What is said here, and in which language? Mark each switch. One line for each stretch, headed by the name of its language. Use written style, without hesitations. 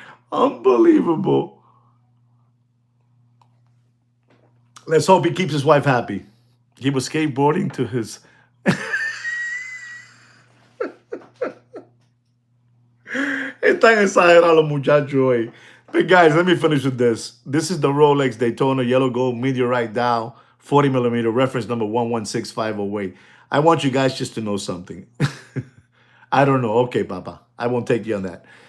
English: Unbelievable. Let's hope he keeps his wife happy. He was skateboarding to his.
Spanish: Están exagerados los muchachos hoy.
English: But guys, let me finish with this. This is the Rolex Daytona Yellow Gold Meteorite Dial 40 millimeter, reference number 116508. I want you guys just to know something. I don't know. Okay, Papa. I won't take you on that.